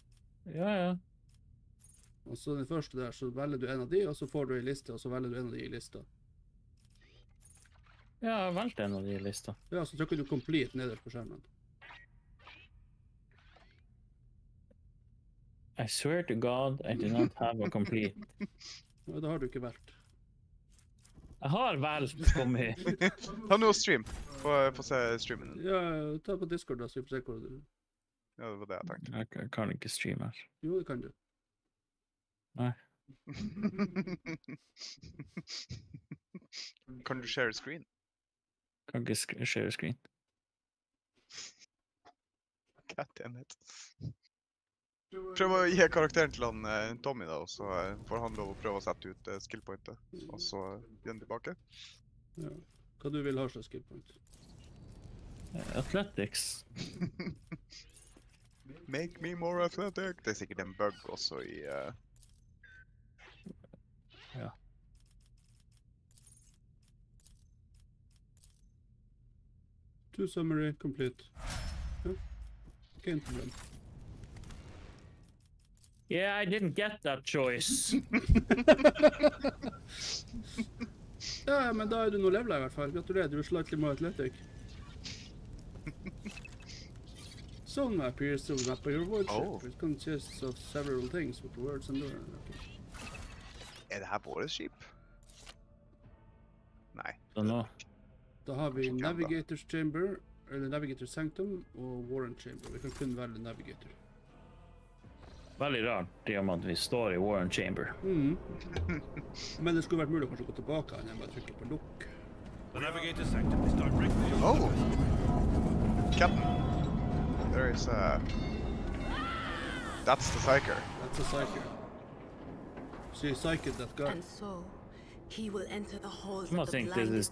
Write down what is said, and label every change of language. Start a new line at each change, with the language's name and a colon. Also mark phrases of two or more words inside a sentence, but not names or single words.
Norwegian: Ja, ja. Og så den første der, så velger du en av de, og så får du en liste, og så velger du en av de i lista. Ja, jeg har valgt en av de i lista. Ja, så trykker du complete nederst på skjermen.
English: I swear to God, I do not have a complete.
Norwegian: Ja, det har du ikke valgt. Jeg har valgt, kom i. Ta nå stream. Få se streamen din. Ja, ta på Discord da, så vi får se hvor du... Ja, det var det jeg tenkte. Jeg kan ikke streame her. Jo, det kan du. Nei. Kan du share screen? Kan ikke share screen.
English: Goddammit.
Norwegian: Prøv å gi karakteren til han Tommy da, og så får han lov å prøve å sette ut skillpointet, og så gi den tilbake. Ja. Hva du vil ha slags skillpoint?
English: Athletics. Make me more athletic.
Norwegian: Det er sikkert en bug også i... Ja.
English: To summary complete.
Norwegian: Ja. Ikke en problem.
English: Yeah, I didn't get that choice.
Norwegian: Ja, men da er du nå levelet i hvert fall. Gratulerer, du er
English: slightly more athletic. Zone map here is still map of your world. It consists of several things with words and learn. Okay.
Norwegian: Er det her våre skip? Nei. Da har vi Navigator's Chamber, eller Navigator's Sanctum og Warrant Chamber. Vi kan kun velge Navigator. Veldig rart, i og med at vi står i Warrant Chamber. Men det skulle vært mulig å kanskje gå tilbake enn bare trykke på lukk.
English: The Navigator's Sanctum is directly Captain. There is That's the Psyker. That's a Psyker. She psyched that guy. And so, he will enter the halls I of the think this is